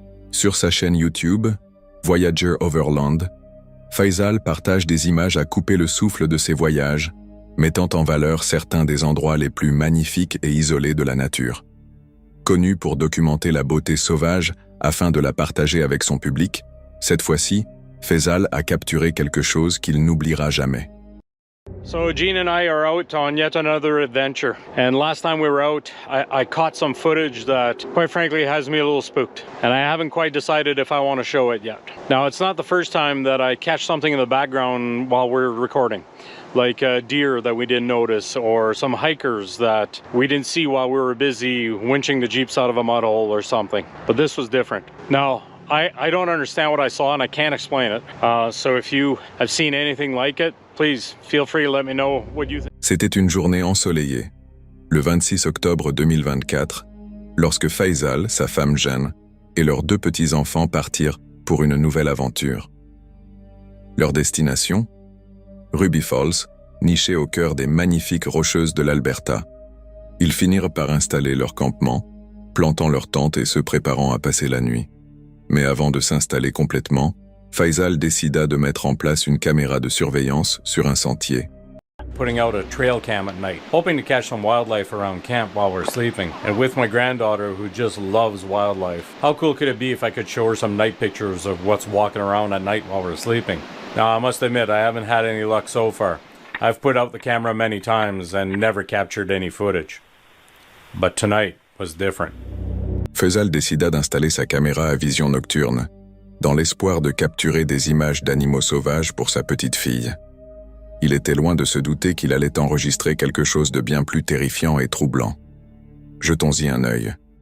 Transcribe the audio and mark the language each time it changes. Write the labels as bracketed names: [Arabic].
[French] Sur sa chaîne YouTube, Voyager Overland, Faisal partage des images à couper le souffle de ses voyages, mettant en valeur certains des endroits les plus magnifiques et isolés de la nature. Connu pour documenter la beauté sauvage afin de la partager avec son public, cette fois-ci, Faisal a capturé quelque chose qu'il n'oubliera jamais. [English] So Gene and I are out on yet another adventure, and last time we were out, I caught some footage that, quite frankly, has me a little spooked, and I haven't quite decided if I want to show it yet. Now, it's not the first time that I catch something in the background while we're recording, like a deer that we didn't notice, or some hikers that we didn't see while we were busy winching the jeeps out of a mud hole or something, but this was different. Now, I don't understand what I saw and I can't explain it. So if you have seen anything like it, please feel free to let me know what you think. [French] C'était une journée ensoleillée, le 26 octobre 2024, lorsque Faisal, sa femme Jeanne, et leurs deux petits-enfants partirent pour une nouvelle aventure. Leur destination ? Ruby Falls, nichée au cœur des magnifiques rocheuses de l'Alberta. Ils finirent par installer leur campement, plantant leur tente et se préparant à passer la nuit. Mais avant de s'installer complètement, Faisal décida de mettre en place une caméra de surveillance sur un sentier. [English] Putting out a trail cam at night, hoping to catch some wildlife around camp while we're sleeping. And with my granddaughter who just loves wildlife, how cool could it be if I could show her some night pictures of what's walking around at night while we're sleeping? Now, I must admit, I haven't had any luck so far. I've put out the camera many times and never captured any footage. But tonight was different. [French] Faisal décida d'installer sa caméra à vision nocturne, dans l'espoir de capturer des images d'animaux sauvages pour sa petite fille. Il était loin de se douter qu'il allait enregistrer quelque chose de bien plus terrifiant et troublant. Jetons-y un œil.